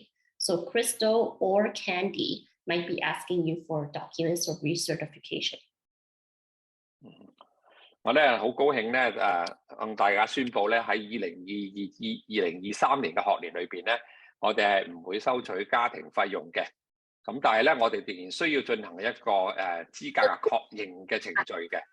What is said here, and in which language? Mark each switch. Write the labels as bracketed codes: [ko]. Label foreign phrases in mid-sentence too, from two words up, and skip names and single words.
[en] So Crystal or Candy might be asking you for documents or recertification. [yue] 我咧好高興咧向大家宣布咧喺2023年嘅學年裏邊咧，我哋係唔會收取家庭費用嘅。咁但係咧，我哋仍然需要進行一個資格確認嘅程序嘅。